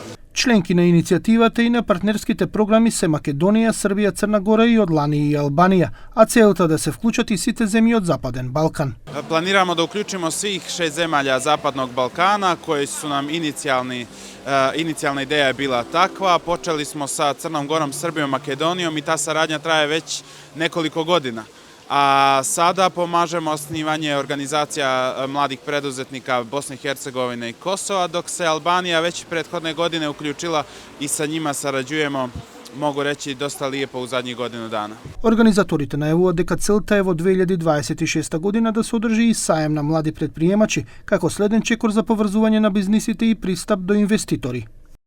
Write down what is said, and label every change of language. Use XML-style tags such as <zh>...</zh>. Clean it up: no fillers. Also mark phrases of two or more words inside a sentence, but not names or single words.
<mk>Членки на иницијативата и на партнерските програми се Македонија, Србија, Црна Гора и од лани и Албанија, а целта да се вклучат и сите земји од Западен Балкан.</mk> <sr>Планирamo да уклучимо свих 6 земјалја Западnog Балкана кои су нам иницијална идеја била таква. Почели смо sa Crnom Gorom, Srbijom, Makedonijom i ta saradnja traje već nekoliko godina. A sada pomažemo osnivanje organizacija mladih preduzetnika Bosne i Hercegovine i Kosova, dok se Albanija već prethodne godine uključila i sa njima sarađujemo, mogu reći, dosta lijepo u zadnjih godinu dana.</sr> <mk>Организаторите најавуваат дека целта е во 2026 година да се одржи и саем на млади предприемачи, како следен чекор за поврзување на бизнисите и пристап до инвеститори.</mk>